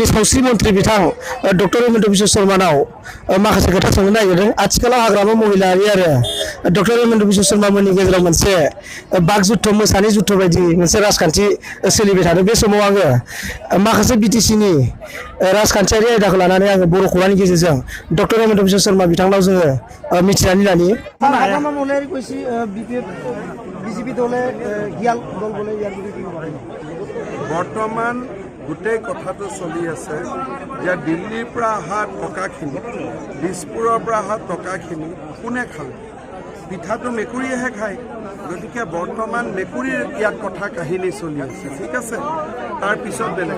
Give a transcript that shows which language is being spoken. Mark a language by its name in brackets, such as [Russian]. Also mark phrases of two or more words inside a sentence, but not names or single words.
[Bodo] सावस्रि मन्थ्रि बिथां डक्टर हिमन्त बिश्व शर्मानाव माखासे खोथा सोंनो नागिरदों आथिखालाव हाग्रामा महिलारि आरो डक्टर हिमन्त बिश्व शर्मामोननि गेजेराव मोनसे बागजुद्ध मोसानि जुद्ध बायदि मोनसे राजखान्थि सोलिबाय थादों बे समाव आङो माखासे बिटिसिनि राजखान्थियारि आयदाखौ लानानै आङो बर' खौरांनि गेजेरजों डक्टर हिमन्त बिश्व शर्मा बिथांनाव जोङो मिथिनानै लानि हाग्रामा महिलारि [Assamese] কৈছি বিজেপি দলে গিয়াল দল বলে ইয়াৰ বিষয়ে বৰ্তমান গোটেই কথাটো চলি আছে যে দিল্লীৰ পৰা অহা টকাখিনি দিছপুৰৰ পৰা অহা টকাখিনি কোনে খালে পিঠাটো মেকুৰীয়েহে খায় গতিকে বৰ্তমান মেকুৰীৰ ইয়াত কথা কাহিনী চলি আছে ঠিক আছে তাৰপিছত বেলেগ